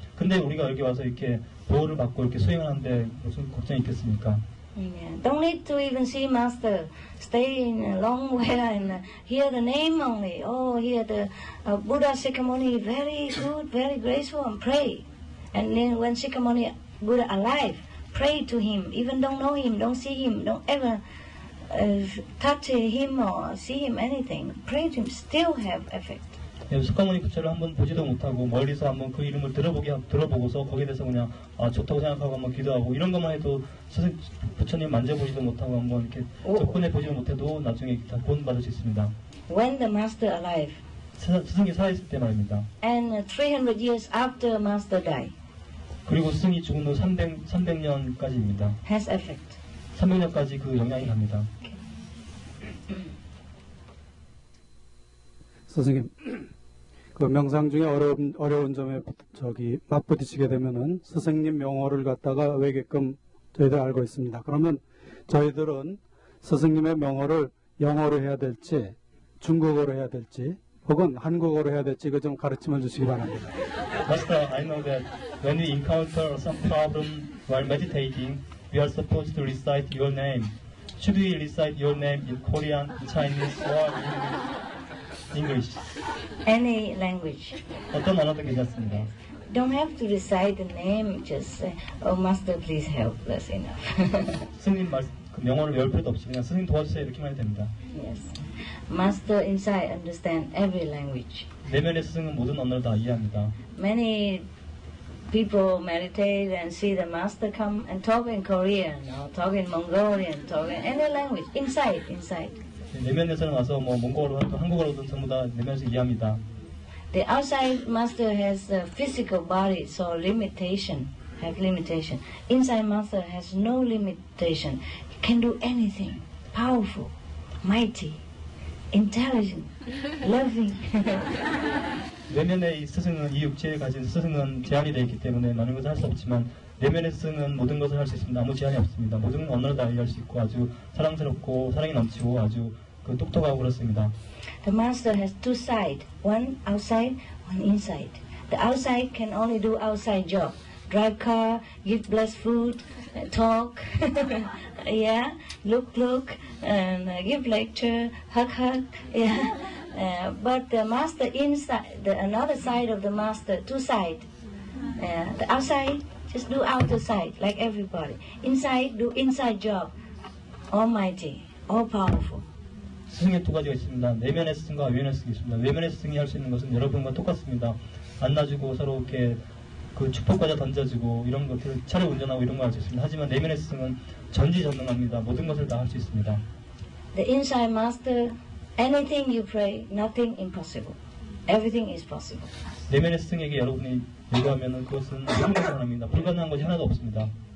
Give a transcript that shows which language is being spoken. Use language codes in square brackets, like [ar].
[ko] 근데 우리가 여기 와서 이렇게 보호를 받고 이렇게 수행하는데 무슨 걱정이 있겠습니까? [en] Yeah. Don't need to even see master. Stay in a long way and hear the name only. Oh, hear the Buddha Sikhamuni, very good, very graceful, and pray. And then when Sikhamuni Buddha alive, pray to him. Even don't know him, don't see him, don't ever touch him or see him anything. Pray to him, still have effect. [ko] 석가모니 부처를 한번 보지도 못하고 멀리서 한번 그 이름을 들어보고서 거기에 대해서 그냥 좋다고 생각하고 한번 기도하고 이런 것만 해도 부처님 만져보지도 못하고 한번 이렇게 접근해 보지도 못해도 나중에 다 구원받을 수 있습니다. [en] When the master alive. [ko] 스승이 살아있을 때 말입니다. [en] And 300 years after master die. [ko] 그리고 스승이 죽은 후 300년까지입니다. [en] Has effect. [ko] 300년까지 그 영향이 갑니다. 선생님, 그 명상 중에 어려운 점에 맞부딪히게 되면은 스승님 명호를 갖다가 외게끔 저희들 알고 있습니다. 그러면 저희들은 스승님의 명호를 영어로 해야 될지 중국어로 해야 될지 혹은 한국어로 해야 될지 그 좀 가르침을 주시기 바랍니다. [en] Master, I know that when we encounter some problem while meditating, we are supposed to recite your name. Should we recite your name in Korean, Chinese, or English? Any language. [ko] 어떤 언어도 괜찮습니다. [en] Don't have to recite the name, just say, oh, master, please help, that's enough. [ko] 스님 그 명언을 외울 필요도 없이 그냥 스님 도와주세요 이렇게만 해도 됩니다. [en] Yes. Master inside understand every language. [ko] 내면의 스승은 모든 언어를 다 이해합니다. [en] Many people meditate and see the master come and talk in Korean or talk in Mongolian, talk in any language, inside. [ko] 내면에서는 와서 뭐 몽골어든 한국어로든 전부 다 내면에서 이해합니다. [en] The outside master has a physical body, so limitation. Inside master has no limitation. He can do anything. Powerful, mighty, intelligent, loving. [ko] 내면의 이 스승은 이 육체에 가진 스승은 제한이 되어 있기 때문에 많은 것을 할 수 없지만 내면의 스승은 모든 것을 할 수 있습니다. 아무 제한이 없습니다. 모든 언어를 다 이해할 수 있고 아주 사랑스럽고 사랑이 넘치고 아주 똑똑하고 그렇습니다. [en] The master has two sides, one outside, one inside. The outside can only do outside job. Drive car, give blessed food, talk, yeah, look, and give lecture, hug, yeah. But the master inside, another side of the master, two sides. The outside, just do outer side, like everybody. Inside, do inside job. Almighty, all powerful. [ko] 스승의 두 가지가 있습니다. 내면의 스승과 외면의 스승이 있습니다. 외면의 스승이 할 수 있는 것은 여러분과 똑같습니다. 안아주고 서로 이렇게 그 축복과자 던져주고 이런 것들 차를 운전하고 이런 거 할 수 있습니다. 하지만 내면의 스승은 전지전능합니다. 모든 것을 다 할 수 있습니다. [en] The inside master, anything you pray, nothing impossible. Everything is possible. [ko] 내면의 스승에게 여러분이 요구하면 그것은 불가능합니다. 불가능한 것이 하나도 없습니다.